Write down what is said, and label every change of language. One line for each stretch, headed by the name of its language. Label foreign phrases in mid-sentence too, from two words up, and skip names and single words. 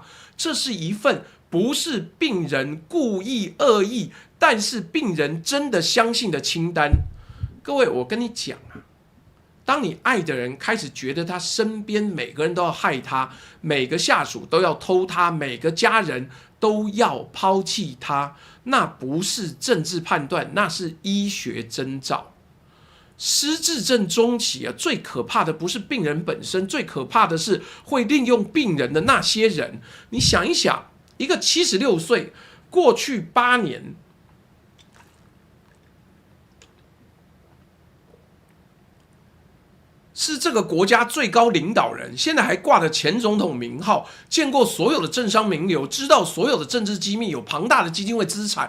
Chinese: 這是一份不是病人故意惡意，但是病人真的相信的清單。各位，我跟你講啊，當你愛的人開始覺得他身邊每個人都要害他，每個下屬都要偷他，每個家人都要拋棄他，那不是政治判斷，那是醫學徵兆。失智症中期啊，最可怕的不是病人本身，最可怕的是會利用病人的那些人。你想一想，一個76 歲，過去8年，是這個國家最高領導人，現在還掛着前總統名號，見過所有的政商名流，知道所有的政治機密，有龐大的基金會資產。